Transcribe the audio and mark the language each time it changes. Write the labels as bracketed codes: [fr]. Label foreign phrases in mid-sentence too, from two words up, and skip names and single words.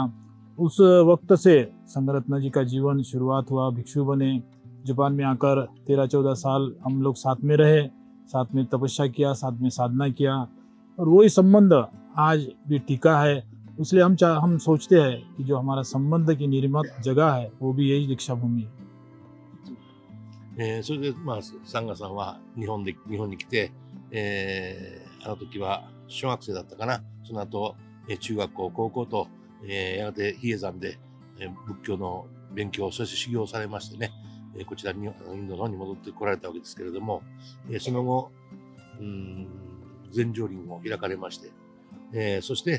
[hi] उस वक्त से संघरत्न जी का जीवन शुरुआत हुआ, भिक्षु बने, जापान में आकर 13-14 साल हम लोग साथ में रहे, साथ में तपस्या किया, साथ में साधना किया, और वही संबंध आज भी टिका है। इसलिए हम सोचते हैं कि जो हमारा संबंध की निर्मित जगह है, वो भी यही दीक्षा भूमि है। [ja] それでサンガさんは日本に来て、あの時は小学生だったかな。その後中学校、高校と、やがて比叡山で、仏教の勉強、そして修行されましてね、こちらにインドの方に戻ってこられたわけですけれども、その後、禅定林を開かれまして、そして、